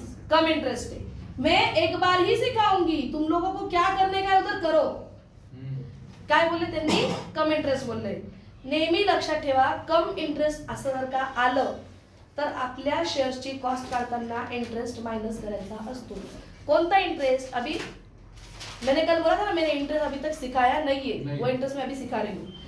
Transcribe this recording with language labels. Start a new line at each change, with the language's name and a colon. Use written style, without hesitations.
Hindi: कम interest है. मैं एक बार ही सिखाऊंगी तुम लोगों को क्या करने का उधर करो.
Marathi: काय बोलले त्यांनी कम इंटरेस्ट बोलले. नेहमी लक्षात ठेवा कम इंटरेस्ट असं जर का आलं तर आपल्या शेअर्सची कॉस्ट काढताना इंटरेस्ट माइनस करायचा असतो. कोणता इंटरेस्ट.
Hindi: अभी मैंने कल बोला था ना मैंने इंटरेस्ट अभी तक सिखाया नहीं है. वो इंटरेस्ट मैं अभी सिखा रही हूँ.